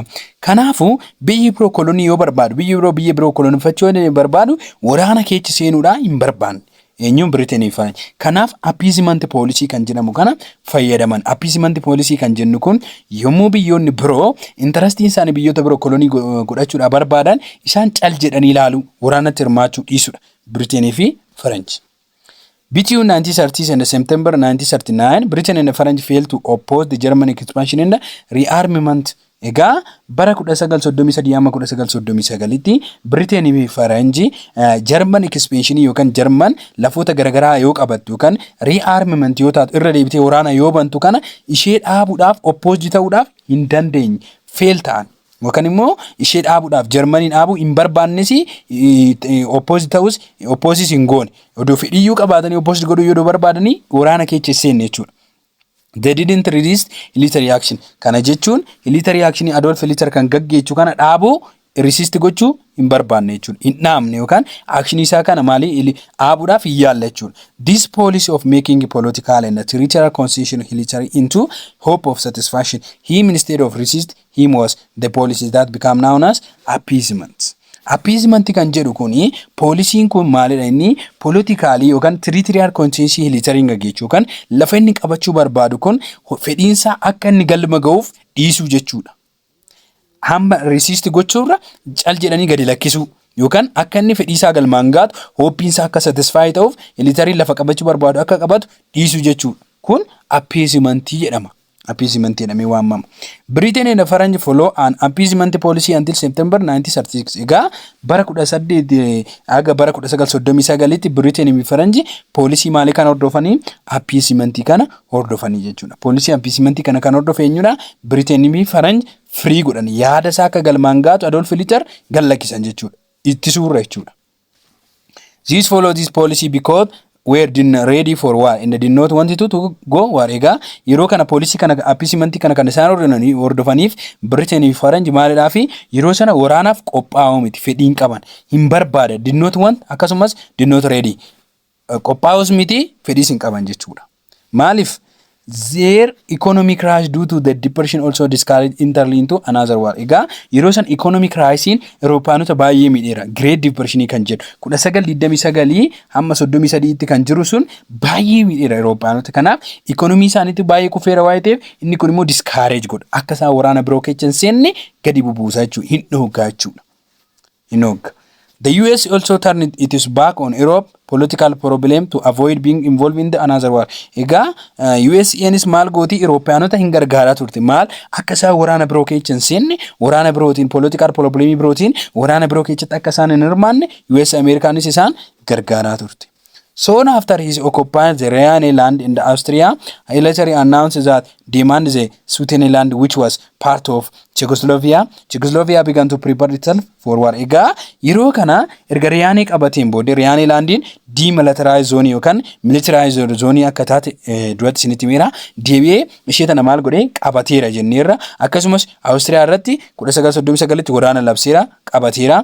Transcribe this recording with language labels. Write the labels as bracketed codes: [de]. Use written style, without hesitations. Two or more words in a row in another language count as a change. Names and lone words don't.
[om] Kanaafuu biyyi biroo kolonii yoo barbaadu biyyi biroo kolonifachuu barbaadu waraana keessa seenuudhaan hin barbaanne. Eenyuun Britain fa kanaaf [en] appeasement policy [om] kan jedhamu kana fayyadaman. [en] Appeasement policy [om] kan jennu kun yommuu biyyoonni biroo interest isaanii biyyoota biroo kolonii godhachuudhaaf barbaadan isaan cal jedhanii ilaalu waraanatti hirmaachuu dhiisudha. Britain fi French. [en] Between 1930s and September 1939, Britain and French failed to oppose the German expansion and rearmament. [om] Egaa bara 1933 amma 1939 tti Britain fi French [en] German expansion [om] yookaan German lafoota garagaraa yoo qabattu yookaan rearmament yoo taatu irra deebitee waraana yoo bantu kana ishee dhaabuudhaaf oppose ta'uudhaaf hin dandeenye fail ta'an. Yookaan immoo ishee dhaabuudhaaf Germany dhaabuu hin barbaannes oppose ta'us oppose hin goone. Odoo fedhiyyuu qabaatanii oppose godhuu yoo barbaadanii waraana keessa seenne jechuudha. [en] They didn't resist military action. [om] Kana jechuun [en] military action [om] Adolf Hitler kan gaggeessu kana dhaabuu resist gochuu hin barbaanne jechuudha. Hin dhaamne yookaan akshinii isaa kana maalii dhaabuudhaaf hin yaalle jechuudha. [en] This policy of making political and territorial concession military into hope of satisfaction him instead of resist him was the policy that become known as appeasement. [om] Appeasement kan jedhu kuni poolisiin kun maalidha inni politikaalii yookaan [en] territorial concession military [om] gaggeessuu yookaan lafa inni qabachuu barbaadu kun fedhiinsa akka inni galma ga'uuf dhiisuu jechuudha. Hamba resist gochuurra cal jedhanii gadi lakkisuu yookaan akka inni fedhiisaa galmaan gaatu hoppiinsa akka satisfy ta'uuf military lafa qabachuu barbaadu akka qabatu dhiisuu jechuudha. Kun appeasement jedhama. Appeasement jedhamee waamama. [en] Britain and French follow an appeasement policy until September 1936. [om] Egaa bara 18 aga bara 1939 tti [en] Britain and French [om] policy maalii kana hordofanii appeasement kana hordofanii jechuudha. Policy appeasement kana kan hordofe eenyudha? [en] Britain and French [om] free godhan yaada isaa akka galmaan gaatu Adolf Hitler gallakkisan jechuudha. Itti suurra jechuudha. [en] These follow this policy because were ready for war and did not want to go war. [om] Egaa yeroo kana policy kana appeasement kana kan isaan hordofaniif Britain fi French maalidhaa fi yeroo sana waraanaaf qophaa'uu miti fedhiin qaban hin barbaada [en] did not want [om] akkasumas [en] did not ready [om] qophaa'uus miti fedhiis hin qaban jechuudha. [en] Maaliif their economic crisis due to the depression also discouraged entirely into another war. [om] Egaa yeroo san [en] economic crisis [om] Europeanota baay'ee miidheera. Great Depression kan jedhu 1929 hamma 33 tti kan jiru sun baay'ee miidheera Europeanota. Kanaaf economy isaaniitti baay'ee kufeera waa'ee ta'eef inni kun immoo discourage godha. Akka isaan waraana biroo keessa seenne gadi bubuusaa jechuudha. Hin dhoogaa jechuudha. Hin dhoogaa. [en] The US also turned its back on Europe political problem to avoid being involved in the another war. [om] Egaa USAnis maal gooti Europeanota hin gargaaraa turte. Maal akka isaan waraana biroo keessa seenne waraana birootiin [en] political problem [om] birootiin waraana biroo keessatti akka isaan hin hirmaanne US Americanis isaan gargaaraa turte. [en] Soon after his occupied the Rhine land in the Austria, Hitler announced that demand the Sudetenland, which was part of Czechoslovakia. Czechoslovakia began to prepare itself for war. [om] Egaa yeroo kana erga Rhine qabateen booda Rhine landin [en] demilitarized zone [om] yookaan [en] militarized zone [om] akka taate duratti isinitti himera. Deebi'ee ishee tana maal godhee qabateera jenneerra. Akkasumas Austria irratti 1939 tti waraana labseera qabateera.